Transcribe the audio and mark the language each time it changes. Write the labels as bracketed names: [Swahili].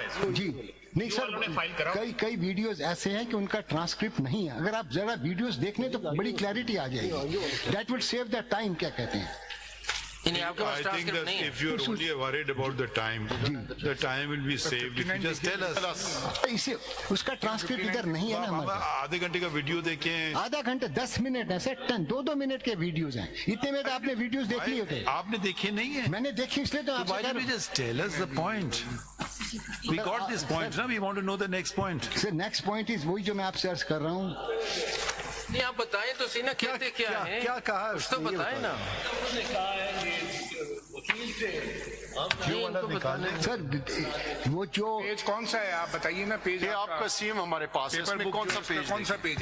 [Urdu] جی نہیں سر, کئی ویڈیوز ایسے ہیں کہ ان کا ٹرانسکرپٹ نہیں ہے. اگر آپ ذرا ویڈیوز دیکھ لیں تو بڑی کلیئرٹی آ جائے گی. [English] that will save the time, [Urdu] کیا کہتے ہیں. [English] I think that if you are only worried about the time will be saved if you just tell us. [Urdu] اس کا ٹرانسکرپٹ ادھر نہیں ہے نا ہمارے پاس. آدھے گھنٹے کا ویڈیو دیکھیں, آدھا گھنٹہ 10 منٹ ہے سر, 2 منٹ کے ویڈیوز ہیں. اتنے میں تو آپ نے ویڈیوز دیکھ لیے ہوتے. آپ نے دیکھے نہیں ہیں. میں نے دیکھی اس لیے تو آپ [English] Why don't you just tell us the point? We got this point, now we want to know the next point. [Urdu] Sir next point is وہی جو میں آپ سے عرض کر رہا ہوں. نہیں آپ بتائیں تو سی نا کہتے کیا ہے, کیا کہا کچھ تو بتائیں نا. سر وہ جو پیج کون سا ہے آپ بتائیے نا. پیج یہ آپ کا CM ہمارے پاس ہے, اس میں کون سا پیج